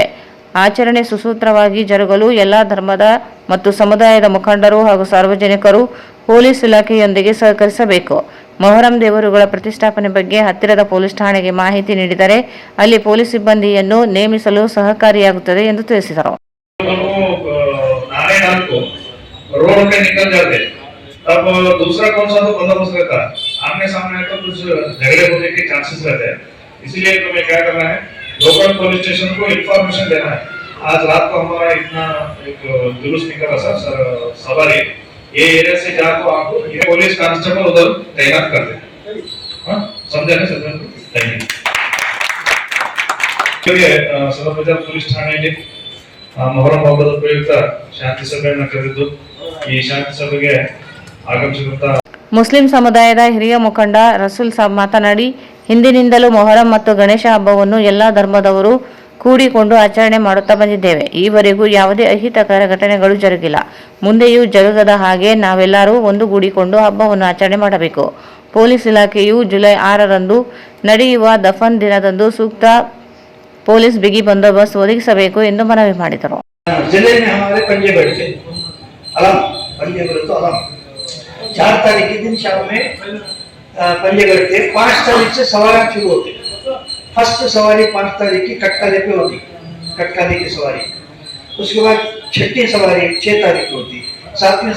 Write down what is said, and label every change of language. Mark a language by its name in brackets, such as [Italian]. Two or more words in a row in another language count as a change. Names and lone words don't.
[Kannada] ಆಚರಣೆ ಸುಸೂತ್ರವಾಗಿ ಜರುಗಲು ಎಲ್ಲಾ ಧರ್ಮದ ಮತ್ತು ಸಮುದಾಯದ ಮುಖಂಡರು ಹಾಗೂ ಸಾರ್ವಜನಿಕರು ಪೊಲೀಸ್ ಇಲಾಖೆಯೊಂದಿಗೆ ಸಹಕರಿಸಬೇಕು. ಮೊಹರಂ ದೇವರುಗಳ ಪ್ರತಿಷ್ಠಾಪನೆ ಬಗ್ಗೆ ಹತ್ತಿರದ ಪೊಲೀಸ್ ಠಾಣೆಗೆ ಮಾಹಿತಿ ನೀಡಿದರೆ ಅಲ್ಲಿ ಪೊಲೀಸ್ ಸಿಬ್ಬಂದಿಯನ್ನು ನೇಮಿಸಲು ಸಹಕಾರಿಯಾಗುತ್ತದೆ ಎಂದು ತಿಳಿಸಿದರು. [Hindi] रोड पे निकल जाते तब दूसरा कौन सा तो बंदोबस्त रहता है, आमने सामने तो कुछ झगड़े होने के चांसेस रहते हैं. इसीलिए तुम्हें क्या करना है, लोकल पुलिस स्टेशन को इन्फॉर्मेशन देना है. आज रात को हमारा इतना एक जुलूस निकला सर सवारी ये एरिया से जाकर आपको ये पुलिस कांस्टेबल उधर तैनात कर दे. समझे ना सर? थैंक यू. चलिए सदर बाजार पुलिस ठाणे [Kannada] ಮೊಹರಂ ಹಬ್ಬದ ಪ್ರಯುಕ್ತ ಶಾಂತಿ ಸಭೆಯನ್ನು ಕರೆದು ಈ ಶಾಂತಿ ಸಭೆಗೆ ಆಗಮಿಸಿದಂತ ಮುಸ್ಲಿಂ ಸಮುದಾಯದ ಹಿರಿಯ ಮುಖಂಡ ರಸೂಲ್ ಸಾಬ್ ಮಾತನಾಡಿ, ಹಿಂದಿನಿಂದಲೂ ಮೊಹರಂ ಮತ್ತು ಗಣೇಶ ಹಬ್ಬವನ್ನು ಎಲ್ಲ ಧರ್ಮದವರು ಕೂಡಿಕೊಂಡು ಆಚರಣೆ ಮಾಡುತ್ತಾ ಬಂದಿದ್ದೇವೆ. ಈವರೆಗೂ ಯಾವುದೇ ಅಹಿತಕರ ಘಟನೆಗಳು ಜರುಗಿಲ್ಲ. ಮುಂದೆಯೂ ಜರುಗದ ಹಾಗೆ ನಾವೆಲ್ಲರೂ ಒಂದುಗೂಡಿಕೊಂಡು ಹಬ್ಬವನ್ನು ಆಚರಣೆ ಮಾಡಬೇಕು. ಪೊಲೀಸ್ ಇಲಾಖೆಯು ಜುಲೈ 6ರಂದು ನಡೆಯುವ ದಫನ್ ದಿನದಂದು ಸೂಕ್ತ ಪೊಲೀಸ್ ಬಿಗಿ ಬಂದೋಬಸ್ತ್ ಒದಗಿಸಬೇಕು ಎಂದು ಮನವಿ ಮಾಡಿದರು. [Hindi] जिले में हमारे पंजे बैठते अलम पंजे तो अलम 4 तारीख के दिन शाम में पंजे बैठते. 5 तारीख से सवारी शुरू होती. फर्स्ट सवारी 5 तारीख की कटकाले पे होती, कटकाले की सवारी. उसके बाद छठी सवारी 6 तारीख को होती.